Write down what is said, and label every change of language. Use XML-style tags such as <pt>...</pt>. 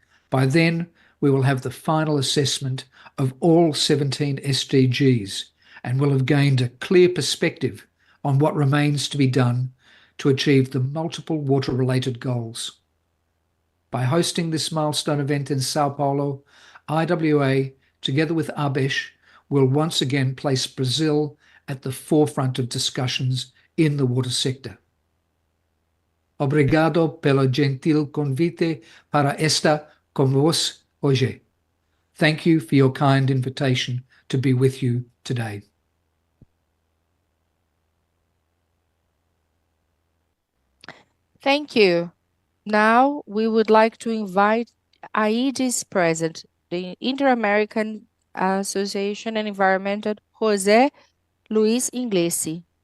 <en>By then, we will have the final assessment of all 17 SDGs and will have gained a clear perspective on what remains to be done to achieve the multiple water-related goals. By hosting this milestone event in Sao Paulo, IWA, together with ABES, will once again place Brazil at the forefront of discussions in the water sector.</en> <pt>Obrigado pelo gentil convite para estar com vos hoje.</pt> <en>Thank you for your kind invitation to be with you today. Thank you. Now we would like to invite AIDIS President, the Inter-American Association and Environmental, José Luis Inglese.</en>